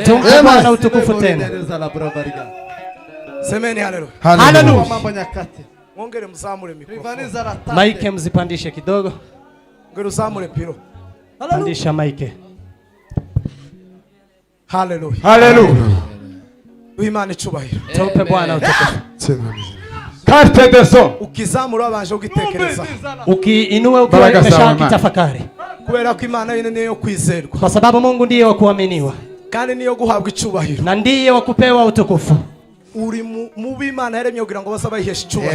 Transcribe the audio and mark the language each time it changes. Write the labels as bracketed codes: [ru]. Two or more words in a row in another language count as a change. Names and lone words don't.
[sw] Tumpe Bwana utukufu tena. Semeni haleluya. Haleluya. Mambo nyakati. Mwongere mzamure mikrofoni. Maike mzipandishe kidogo. [rn] Ngero zamure piro. [sw] Pandisha maike. Haleluya. Haleluya. [rn] Uwimana icubahiro. [sw] Tumpe Bwana utukufu. [fr] Carte de son. [rn] Ukizamura abanje ugitekereza. [sw] Ukiinue ukiwa umeshakitafakari. [rn] Kubera ko Imana yene niyo kwizerwa. [sw] Kwa sababu Mungu ndiye wa kuaminiwa. [rn] Kandi niyo guhabwa icubahiro. [sw] Na ndiye wa kupewa utukufu. [rn] Uri mu b'Imana yaremye kugira ngo bose bayiheshe icubahiro.